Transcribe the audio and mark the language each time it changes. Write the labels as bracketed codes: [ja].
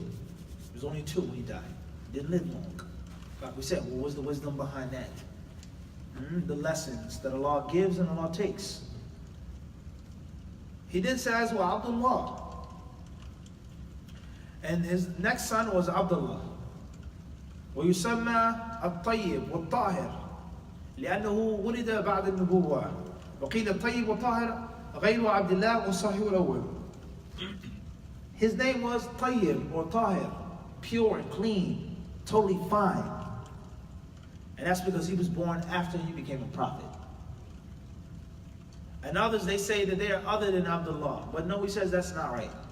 [en] He was only 2 when he died. He didn't live long. Like we said, what was the wisdom behind that? The lessons that Allah gives and Allah takes. He did say as well, Abdullah. And his next son was Abdullah. [ar] ويسمى الطيب والطاهر لأنه ولد بعد النبوة. وقيل الطيب والطاهر غير عبد الله والصحيح الأول. [en] His name was Tayyib or Tahir, pure and clean, totally fine. And that's because he was born after he became a prophet. And others, they say that they are other than Abdullah. But no, he says that's not right.